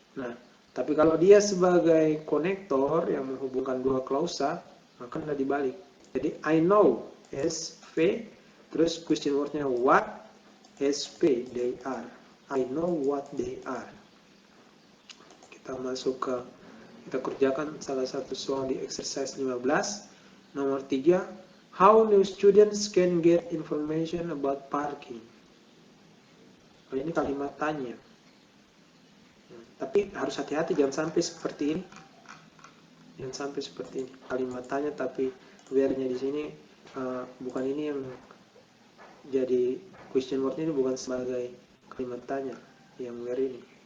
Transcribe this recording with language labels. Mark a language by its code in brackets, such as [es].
[id] Nah, tapi kalau dia sebagai konektor yang menghubungkan dua klausa, maka tidak dibalik. Jadi [en] I know [id] SV, terus question wordnya what, SP, [en] they are. I know what they are. [id] Kita masuk ke, kita kerjakan salah satu soal di exercise 15. [en] Nomor 3, how new students can get information about parking. [id] Oh, ini kalimat tanya. Tapi harus hati-hati, jangan sampai seperti ini. Jangan sampai seperti ini. Kalimat tanya tapi where-nya di sini bukan ini yang jadi question word-nya, ini bukan sebagai kalimat tanya yang where ini.